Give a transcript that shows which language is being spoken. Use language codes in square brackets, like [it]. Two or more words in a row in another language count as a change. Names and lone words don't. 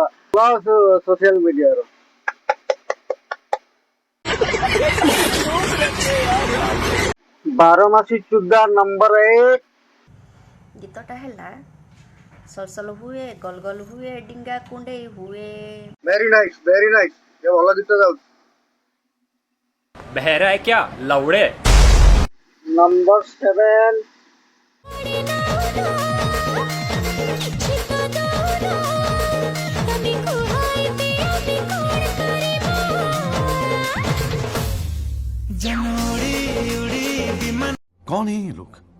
[en] social mediaର [or] ବାରମାସୀ ଚୁଦା ନମ୍ବର 1। ଗୀତଟା ହେଲା ସଲସଲ ହୁଏ ଗଲଗଲ ହୁଏ ଡିଙ୍ଗା କୁଣ୍ଡେଇ ହୁଏ। [en] very nice very nice, [or] ଏ ଭଲ ଗୀତ ଗାଉଛି। [hi] बहरा है क्या लौड़े। [or] ନମ୍ବର 7। [hi] कौन है ये लोग?